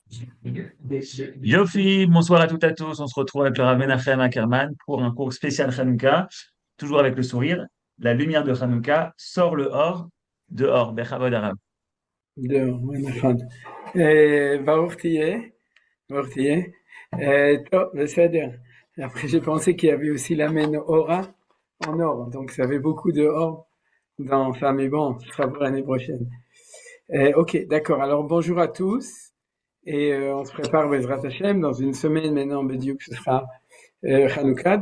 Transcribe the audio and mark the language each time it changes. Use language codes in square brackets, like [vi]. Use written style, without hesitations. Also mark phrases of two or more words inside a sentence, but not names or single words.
[fr] Yofi, bonsoir à toutes et à tous. On se retrouve avec le Rav Menachem Ackerman pour un cours spécial Hanouka, toujours avec le sourire. La lumière de Hanouka sort le or dehors. [he] בכבוד רב. נכון. ברוך תהיה, ברוך תהיה. טוב, בסדר. [fr] Après, j'ai pensé qu'il y avait aussi la Aura en or, donc ça avait beaucoup de or dans ça, mais bon, ce sera pour l'année prochaine. Ok, d'accord. Alors bonjour à tous, et on se prépare [he] בעזרת השם [fr] dans une semaine maintenant, Bediou, ce sera Hanouka.